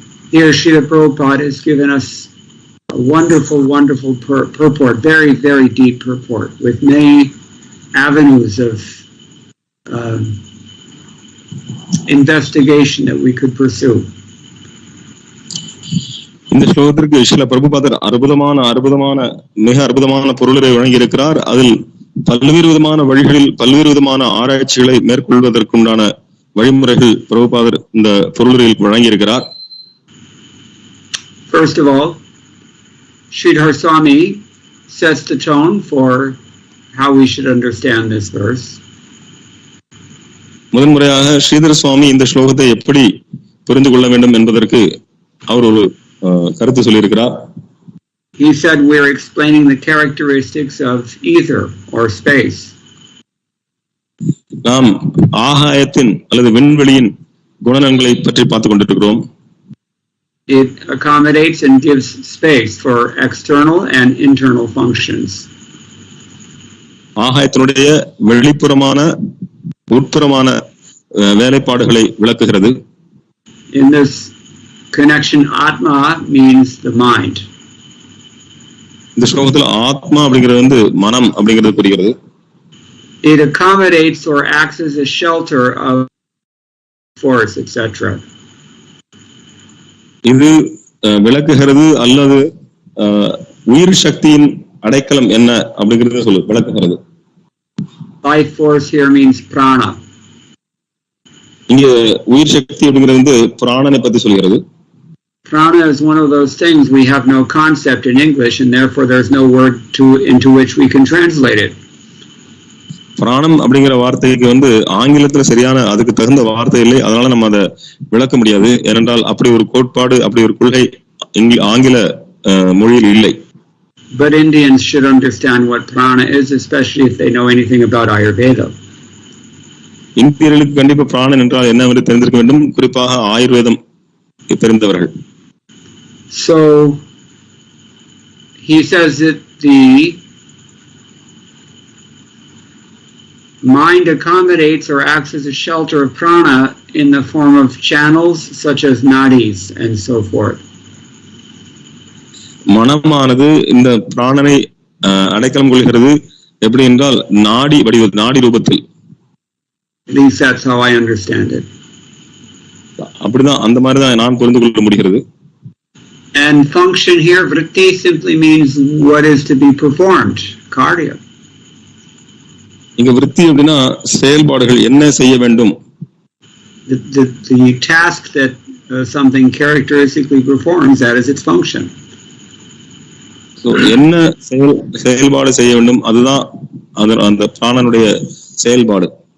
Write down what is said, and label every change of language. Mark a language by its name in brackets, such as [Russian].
[English] Here Srila Prabhupada has given us a wonderful purport, very, very deep purport with many avenues of investigation that we could pursue. [Tamil] இந்த ஸ்லோகத்திற்கு சில பிரபுபாதர் அற்புதமான மிக அற்புதமான பொருளை வழங்கியிருக்கிறார். அதில் பல்வேறு விதமான வழிகளில் பல்வேறு விதமான ஆராய்ச்சிகளை மேற்கொள்வதற்குண்டான வழிமுறைகள் பிரபுபாதர் இந்த பொருளில் வழங்கியிருக்கிறார். [English] First of all, Sridhar Swami sets the tone for how we should understand this verse. [Tamil] முதன்முறையாக ஸ்ரீதர் சுவாமி இந்த ஸ்லோகத்தை எப்படி புரிந்து கொள்ள வேண்டும் என்பதற்கு அவர் ஒரு கருத்து சொல்லியிருக்கிறார். [English] He said we're explaining the characteristics of ether or space. [Tamil] நாம் ஆகாயத்தின் அல்லது விண்வெளியின் குணநலன்களை பற்றி பார்த்துக் கொண்டிருக்கிறோம். [English] It accommodates and gives space for external and internal functions. [Tamil] ஆகாயத்தினுடைய வெளிப்புறமான உட்புறமான வேலைப்பாடுகளை விளக்குகிறது. [English] In this connection, Atma means the mind. [Tamil] இந்த ஸ்லோகத்தில் ஆத்மா அப்படிங்கிறது மனம் அப்படிங்கிறது புரிகிறது. [English] It accommodates or acts as a shelter of force, etc. [Tamil] இது விளக்குகிறது அல்லது உயிர் சக்தியின் அடைக்கலம் என்ன அப்படிங்கிறது விளக்குகிறது. [English] Life force here means prana. [Tamil] இங்க உயிர் சக்தி அப்படிங்கிறது பிராணனை பத்தி சொல்கிறது. [English] Prana is one of those things we have no concept in English and therefore there's no word into which we can translate it. [Tamil] பிராணம் அப்படிங்கிற வார்த்தைக்கு ஆங்கிலத்துல சரியான அதுக்கு தகுந்த வார்த்தை இல்லை, அதனால நம்ம அதை விளக்க முடியாது. ஏனென்றால் அப்படி ஒரு கோட்பாடு அப்படி ஒரு கொள்கை ஆங்கில மொழியில் இல்லை. [English] But Indians should understand what prana is, especially if they know anything about Ayurveda. [Tamil] இந்தியர்களுக்கு கண்டிப்பா பிராணன் என்றால் என்னவென்று தெரிந்திருக்க வேண்டும், குறிப்பாக ஆயுர்வேதம் தெரிந்தவர்கள். [English] So he says that the mind accommodates or acts as a shelter of prana in the form of channels such as nadis and so forth. [Tamil] மனமானது இந்த பிராணனை அடைக்கலம் கொள்கிறது எப்படி என்றால் நாடி ரூபத்தில். [English] At least that's how I understand it. [Tamil] அப்படிதான் அந்த மாதிரி தான் நான் புரிந்து கொள்ள முடிகிறது. [English] And function here, vritti, simply means what is to be performed, karya. [Tamil] இங்க விருத்தி அப்படின்னா செயல்பாடுகள் என்ன செய்ய வேண்டும். [English] The task that something characteristically performs, that is its function. [Tamil] So என்ன செயல்பாடு செய்ய வேண்டும், அதுதான் அந்த பிராணனுடைய செயல்பாடு.